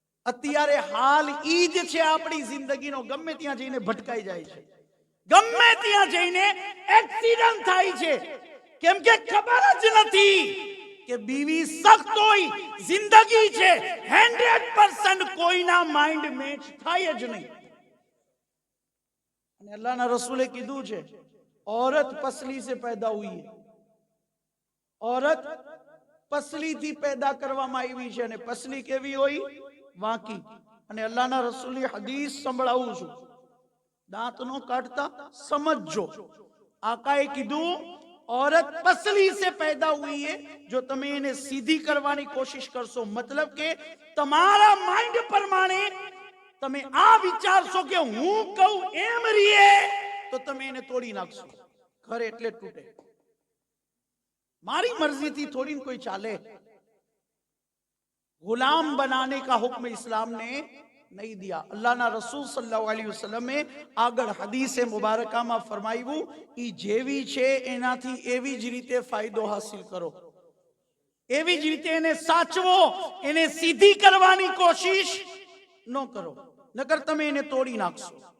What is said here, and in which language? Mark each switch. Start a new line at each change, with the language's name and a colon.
Gujarati: અત્યારે હાલ ઈ જ છે આપણી જિંદગીનો. ગમે ત્યાં જઈને ભટકાઈ જાય છે, ગમે ત્યાં જઈને એક્સિડન્ટ થાય છે. કેમ કે ખબર જ નથી કે બીવી સખ્ત હોય, જિંદગી છે 100% કોઈના માઇન્ડ મેચ થાય જ નહીં. અને અલ્લાહના રસૂલે કીધું છે,
Hindi: औरत पसली से पैदा हुई है.
Gujarati: औरत પસલી થી પેદા કરવામાં આવી છે. અને પસલી કેવી હોય? વાંકી. અને અલ્લાહના રસૂલની હદીસ સંભળાવું છું, દાંત નો કાઢતા સમજો. આકાએ કીધું
Hindi: औरत पसली से पैदा हुई है.
Gujarati: જો તમે એને સીધી કરવાની કોશિશ કરશો, મતલબ કે તમારા માઇન્ડ પ્રમાણે તમે આ વિચારશો કે હું કહું એમ રીએ, તો તમે એને તોડી નાખશો. ઘર એટલે તૂટે. મારી મરજીથી થોડી कोई चाले.
Hindi: गुलाम बनाने का हुक्म इस्लाम ने नहीं दिया.
Gujarati: अल्लाह ना रसूल सल्लल्लाहु अलैहि वसल्लम में આગળ હદીસે મુબારકામાં ફરમાવ્યું, ઈ જેવી છે એનાથી એવી જ રીતે ફાયદો હાસિલ કરો, એવી જ રીતે એને સાચવો. એને સીધી કરવાની કોશિશ ન કરો, નકર તમે એને તોડી નાખશો.